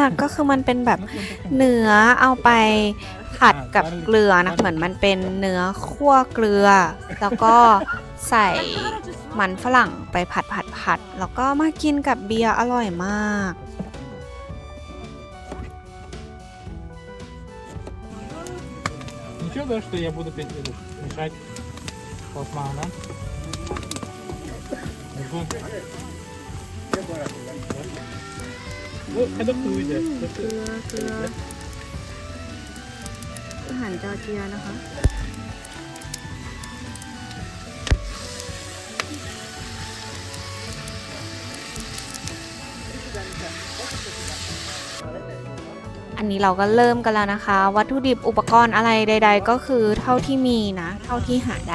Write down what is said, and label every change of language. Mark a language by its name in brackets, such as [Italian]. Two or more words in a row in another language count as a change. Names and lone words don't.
[Thai] ก็คือมันเป็นแบบเนื้อเอาไปผัดกับเกลือนะ เหมือนมันเป็นเนื้อคั่วเกลือ แล้วก็ใส่มันฝรั่งไปผัด แล้วก็มากินกับเบียร์อร่อยมาก [Russian] Ничего, да, что я буду мешать платмана. Ну, это хуйня. [Thai] อาหารจอร์เจียนะคะ อันนี้เราก็เริ่มกันแล้วนะคะ วัตถุดิบอุปกรณ์อะไรใด ๆ ก็คือเท่าที่มีนะ เท่าที่หาได้